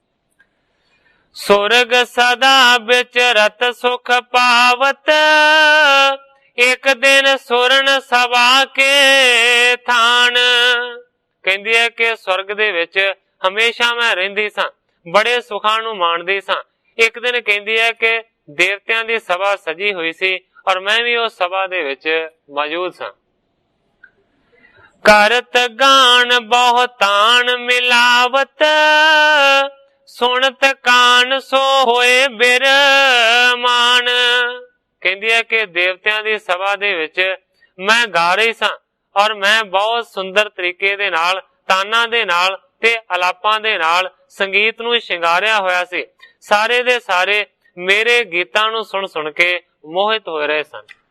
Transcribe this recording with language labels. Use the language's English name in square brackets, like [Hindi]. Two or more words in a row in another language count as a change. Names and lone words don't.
[Braj] सुरग सदा विचरत सुख पावत एक दिन सुरन सभा के थान। [Punjabi] ਕਹਿੰਦੀ ਹੈ ਕਿ ਸਵਰਗ ਦੇ ਵਿਚ ਹਮੇਸ਼ਾ ਮੈਂ ਰਹਿੰਦੀ ਸਾਂ, ਬੜੇ ਸੁਖਾਂ ਨੂੰ ਮਾਣਦੀ ਸਾਂ। ਇਕ ਦਿਨ ਕਹਿੰਦੀ ਹੈ ਕਿ ਦੇਵਤਿਆਂ ਦੀ ਸਭਾ ਸਜੀ ਹੋਈ ਸੀ ਔਰ ਮੈਂ ਭੀ ਉਸ ਸਭਾ ਦੇ ਵਿਚ ਮੌਜੂਦ ਸਾਂ। [Braj] करत गान बहुतान मिलावत सुनत कान सो होए बिरमान। [Punjabi] ਕਹਿੰਦੀ ਹੈ ਕਿ ਦੇਵਤਿਆਂ ਦੀ ਸਭਾ ਦੇ ਵਿਚ ਮੈਂ ਗਾ ਰਹੀ ਸਾਂ ਔਰ ਮੈਂ ਬਹੁਤ ਸੁੰਦਰ ਤਰੀਕੇ ਦੇ ਨਾਲ ਤਾਨਾਂ ਦੇ ਨਾਲ ਤੇ ਅਲਾਪਾਂ ਦੇ ਨਾਲ ਸੰਗੀਤ ਨੂੰ ਸ਼ਿੰਗਾਰਿਆ ਹੋਇਆ ਸੀ। ਸਾਰੇ ਦੇ ਸਾਰੇ ਮੇਰੇ ਗੀਤਾਂ ਨੂੰ ਸੁਣ ਸੁਣ ਕੇ ਮੋਹਿਤ ਹੋ ਰਹੇ ਸਨ।